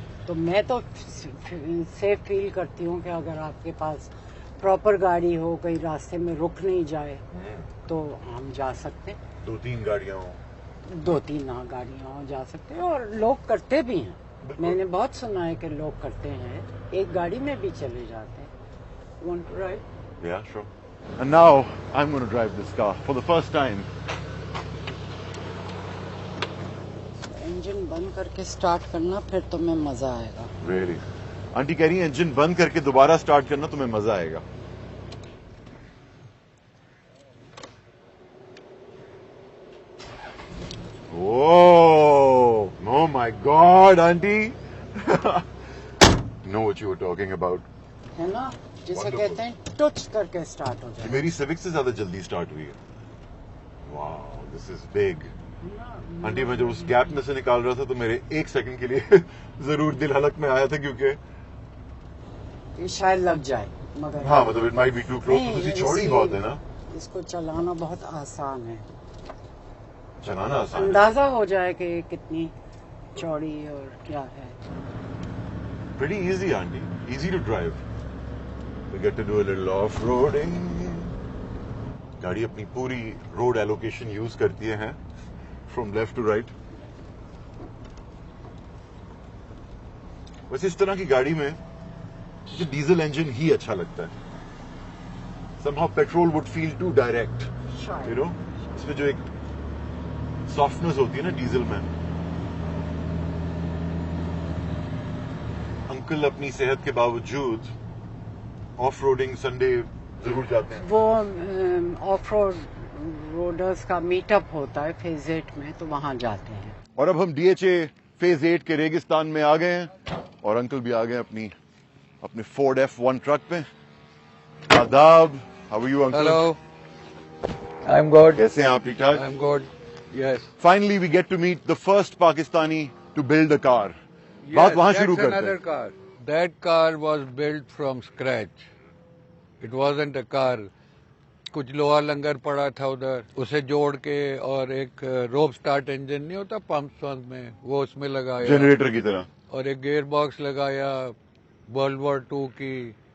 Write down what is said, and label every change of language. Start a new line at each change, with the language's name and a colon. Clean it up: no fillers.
Urdu: تو میں تو سیف فیل کرتی ہوں کہ اگر آپ کے پاس پراپر گاڑی ہو, کہیں راستے میں رک نہیں جائے, تو ہم جا سکتے ہیں. 2-3 گاڑیاں ہوں. 2-3 گاڑیاں ہوں جا سکتے ہیں, اور لوگ کرتے بھی ہیں. میں نے بہت سنا ہے کہ لوگ کرتے ہیں, ایک گاڑی میں بھی چلے جاتے ہیں.
English: Want to ride? Yeah, sure. And now I'm going to drive this car for the first time.
Urdu: Engine بند کر کے سٹارٹ کرنا, پھر تمہیں مزہ آئے گا.
English: Really?
Urdu: آنٹی کہہ رہی ہیں انجن بند کر کے دوبارہ سٹارٹ کرنا تمہیں مزہ آئے گا.
English: Oh, oh my God, auntie. Know what you were talking about.
Urdu: ہے نا, جسے
English: Wonderful.
Urdu: کہتے ہیں ٹچ کر کے سٹارٹ ہو جائے. میری سیوک سے زیادہ جلدی سٹارٹ ہوئی ہے.
English: Wow, this is big.
Urdu: آنٹی میں جب اس گیپ میں سے نکال رہا تھا تو میرے 1 سیکنڈ کے لیے ضرور دل حلق میں آیا تھا, کیونکہ شاید لگ جائے, مگر ہاں مطلب
English: It might be too close.
Urdu: تو چوڑی بہت ہے نا, اس کو چلانا بہت آسان ہے. چلانا آسان ہے. اندازہ ہو جائے کہ یہ کتنی چوڑی اور کیا ہے.
English: Pretty easy, auntie. Easy to drive. We get to do a little off-roading.
Urdu: گاڑی اپنی پوری روڈ ایلوکیشن یوز کرتی ہے
English: From left to right.
Urdu: ویسے اس طرح کی گاڑی میں مجھے ڈیزل انجن ہی اچھا لگتا ہے.
English: somehow petrol would feel too direct. You know?
Urdu: اس میں جو ایک سافٹنس ہوتی ہے نا ڈیزل میں. انکل اپنی صحت کے باوجود آف روڈنگ سنڈے ضرور جاتے ہیں. وہ آف روڈرز کا میٹ اپ ہوتا ہے فیز 8 میں, تو وہاں جاتے ہیں. اور اب ہم ڈی ایچ اے فیز 8 کے ریگستان میں آ گئے ہیں, اور انکل بھی آ گئے اپنے فورڈ F1 ٹرک پہ. آداب.
English: How are you uncle? Hello. I'm good.
Urdu: کیسے ہیں آپ؟ ٹھیک ٹھاک.
English: I'm good. Yes. Finally we get to meet the first Pakistani to build a car.
Urdu: بات وہاں شروع
English: That's
Urdu: کرتے
English: another
Urdu: ہیں.
English: car. That car was built from scratch. It wasn't a car.
Urdu: کچھ لوہا لنگر پڑا تھا ادھر, اسے جوڑ کے, اور ایک روپ سٹارٹ انجن نہیں ہوتا پمپس میں, وہ اس میں لگایا, جنریٹر کی طرح. اور ایک گیئر باکس لگایا World War II کی.